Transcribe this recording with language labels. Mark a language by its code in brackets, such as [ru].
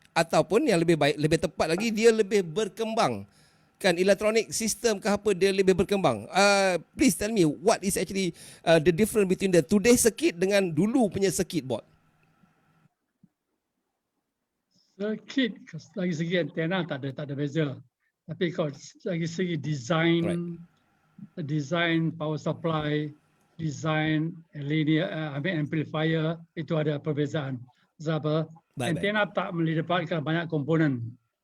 [ms] Ataupun yang lebih baik, lebih tepat lagi, dia lebih berkembang. Kan electronic system ke apa, dia lebih berkembang. [en] Please tell me what is actually the difference between the today circuit [ms] dengan dulu punya circuit board. Circuit dari segi antena tak ada beza. Tapi kalau dari segi design, design power supply, design linear amplifier, itu ada perbezaan. Sebab antena tak melibatkan banyak komponen.